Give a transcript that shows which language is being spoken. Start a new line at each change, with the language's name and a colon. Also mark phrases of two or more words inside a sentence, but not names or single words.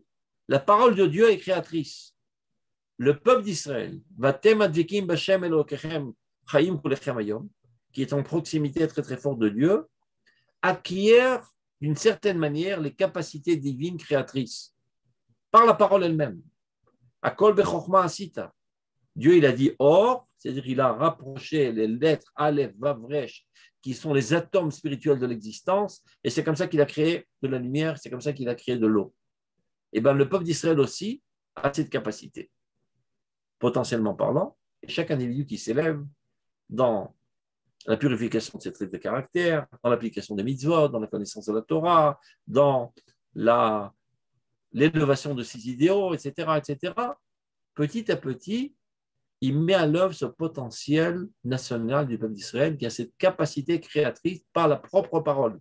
French: La parole de Dieu est créatrice. Le peuple d'Israël,
Hebrew: ואתם הדבקים בה' אלוקיכם
French: qui est en proximité très très forte de Dieu, acquiert d'une certaine manière les capacités divines créatrices par la parole elle-même.
Hebrew: כולם בחכמה עשית.
French: Dieu, il a dit or, c'est-à-dire il a rapproché les lettres
Hebrew: אלף, וו, ריש,
French: qui sont les atomes spirituels de l'existence, et c'est comme ça qu'il a créé de la lumière, c'est comme ça qu'il a créé de l'eau. Et bien le peuple d'Israël aussi a cette capacité, potentiellement parlant, et chaque individu qui s'élève dans la purification de ses traits de caractère, dans l'application des mitzvot, dans la connaissance de la Torah, dans l'élévation de ses idéaux, etc., etc., petit à petit, il met à l'œuvre ce potentiel national du peuple d'Israël qui a cette capacité créatrice par la propre parole.